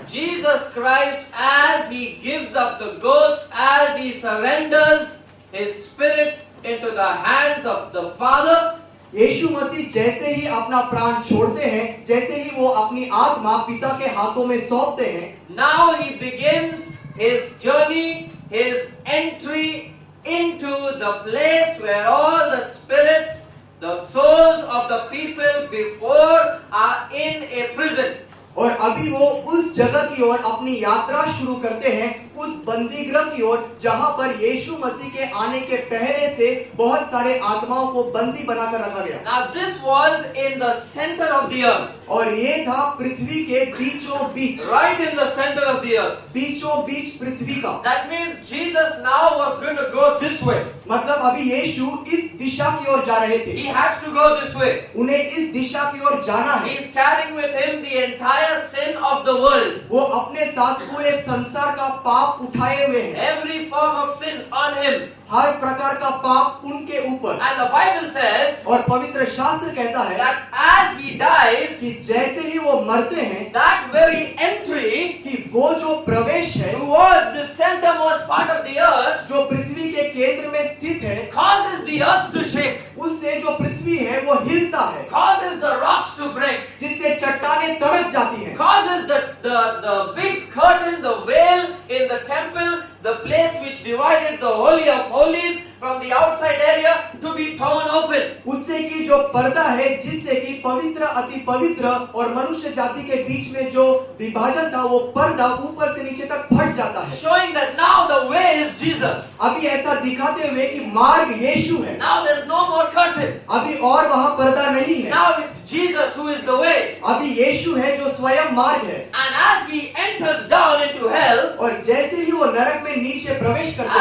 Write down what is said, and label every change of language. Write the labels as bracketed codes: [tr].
[en] Jesus Christ, as he gives up the ghost, as he surrenders his spirit into the hands of the Father, [hi] यीशु मसीह जैसे ही अपना प्राण छोड़ते हैं, जैसे ही वो अपनी आत्मा पिता के हाथों में सौंपते हैं, [en] now he begins his journey, his entry into the place where all the spirits, the souls of the people before are in a prison. [hi] और अभी वो उस जगह की ओर अपनी यात्रा शुरू करते हैं, उस बंदीगृह की ओर जहां पर यीशु मसीह के आने के पहले से बहुत सारे आत्माओं को बंदी बनाकर रखा गया। [en] Now this was in the center of the earth. [hi] और ये था पृथ्वी के बीचों बीच, [en] Right in the center of the earth. [hi] बीचों बीच पृथ्वी का। [en] That means Jesus now was going to go this way. [hi] मतलब अभी यीशु इस दिशा की ओर जा रहे थे, [en] He has to go this way. [hi] उन्हें इस दिशा की ओर जाना [en] He [hi] है। [en] is carrying with him the entire sin of the world. [hi] वो अपने साथ पूरे संसार का पाप उठाए हुए हैं, [en] Every form of sin on him. [hi] हर प्रकार का पाप उनके ऊपर। [en] And the Bible says [hi] और पवित्र शास्त्र कहता है [en] that as he dies, [hi] कि जैसे ही वो मरते हैं, [en] that very entry [hi] कि वो जो प्रवेश है [en] towards the centermost part of the earth [hi] जो पृथ्वी के केंद्र में स्थित है, [en] causes the earth to shake, [hi] उससे जो पृथ्वी है वो हिलता है, [en] causes the rocks to break, [hi] जिससे चट्टानें तड़क जाती हैं, [en] causes the big curtain, the veil in the temple, the place which divided the holy of holies from the outside area, to be torn open. [hi] उससे कि जो पर्दा है जिससे कि पवित्र अति पवित्र और मनुष्य जाति के बीच में जो विभाजन था, वो पर्दा ऊपर से नीचे तक फट जाता है, [en] Showing that now the way is Jesus. [hi] अभी ऐसा दिखाते हुए कि मार्ग यीशु है, [en] Now there's no more curtain. [hi] अभी और वहाँ पर्दा नहीं है, [en] Now it's Jesus who is the way. [hi] अभी यीशु है जो स्वयं मार्ग है। [en] And as he enters down into hell, [hi] और जैसे ही वो नरक में नीचे प्रवेश करते